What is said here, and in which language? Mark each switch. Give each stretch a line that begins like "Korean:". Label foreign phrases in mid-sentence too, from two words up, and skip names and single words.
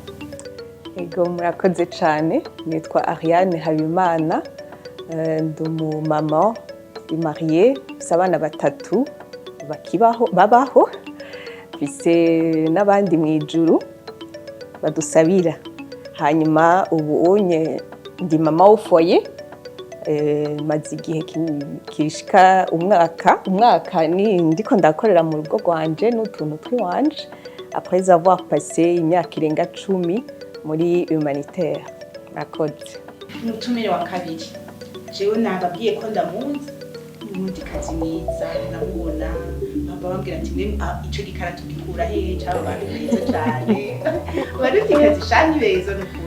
Rundi: Ego murakoze cane, nitwa Ariane Habimana, ndi umumama mariye, mfise abana batatu babaho, mfise n'abandi mw'ijuru badusabira. Hanyuma ubu unye ndi mama w'ufoye, maze igihe kishika umwaka ni ndiko ndakorera mu rugo rwanje n'utuntu twiwanje,
French: après avoir passé
Rundi: imyaka irenga 10 muri humanitaire. Murakoze. Umutumire wa kabiri jewe nababwiye ko ndamuzi, umurundikazi mwiza, namubona baba bambwira ati ico gikarato gikura hehe cyangwa bari beza cyane, barundikazi shani beza n'ukuri.